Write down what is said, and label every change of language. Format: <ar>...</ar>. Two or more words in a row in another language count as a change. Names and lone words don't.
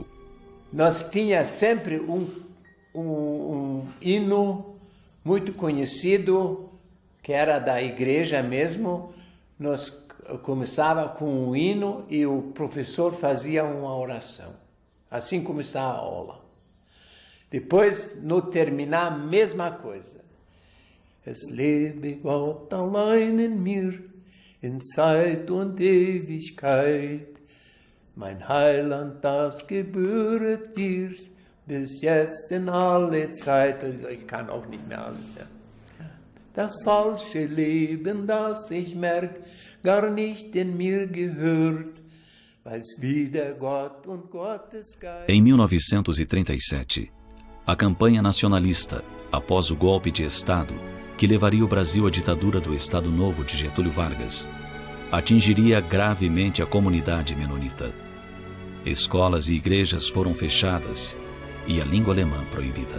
<pt>Nós tinha sempre um hino muito conhecido, que era da igreja mesmo. Nós começava com um hino e o professor fazia uma oração. Assim começava a aula. Depois, no terminar, a mesma coisa.</pt> <de>Es lebe Gott allein in mir, in Zeit und Ewigkeit. Mein Heiland, das gebühret dir, bis jetzt in alle Zeit. Ich kann auch nicht mehr alles. Das falsche Leben, das ich merk, gar nicht in mir gehört, weil's wieder Gott und Gottes Geist.</de> <pt>Em 1937, a campanha nacionalista, após o golpe de Estado, que levaria o Brasil à ditadura do Estado Novo de Getúlio Vargas, atingiria gravemente a comunidade menonita. Escolas e igrejas foram fechadas e a língua alemã proibida.</pt>